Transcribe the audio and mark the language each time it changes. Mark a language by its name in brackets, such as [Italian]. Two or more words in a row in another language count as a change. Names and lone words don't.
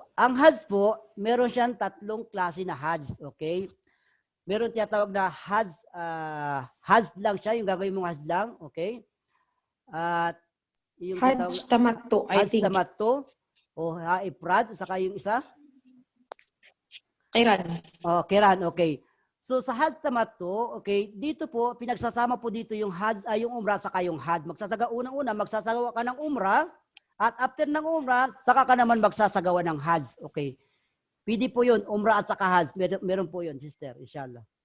[Filipino] Ang Hajj po, meron siyang tatlong klase na Hajj. Okay? Meron tinatawag na Hajj, Hajj lang siya, yung gagawin mong Hajj lang. Okay? At yung Hajj Tamattu, I Hajj think. Tamattu o Ifrad, saka yung isa. Kiran. Oh, Kiran, okay. So sa Hajj Tamattu, okay, dito po pinagsasama po dito yung Hajj ay yung Umrah saka yung Hajj. Unang-una magsasagawa ka ng Umrah at after ng Umrah saka ka naman magsasagawa ng Hajj. Okay. Pwede po 'yun, Umrah at saka Hajj. Meron po 'yun, sister, inshallah.